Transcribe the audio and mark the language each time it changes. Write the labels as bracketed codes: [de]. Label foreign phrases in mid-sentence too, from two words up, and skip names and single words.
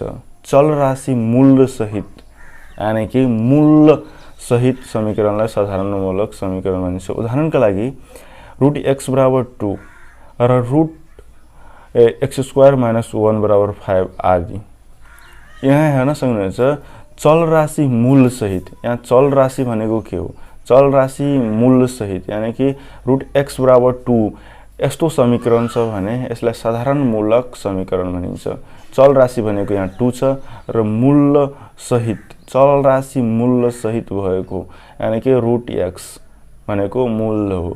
[ne] चल राशि मूल सहित यानी कि मूल सहित समीकरणलाई साधारण मूलक समीकरण भनिन्छ। उदाहरणका लागि रुट x बराबर 2 र रुट x [en] square minus [ne] 1 बराबर 5 आदि। यहाँ हेर्न सक्नुहुन्छ चल राशि मूल सहित। यहाँ चल राशि भनेको के हो चल राशि मूल सहित यानी कि रुट x बराबर 2 यस्तो समीकरण छ भने यसलाई साधारण मूलक समीकरण भनिन्छ। चल राशि भनेको यहाँ 2 छ र मूल सहित चल राशि मूल सहित भएको यानी कि रुट x भनेको मूल हो।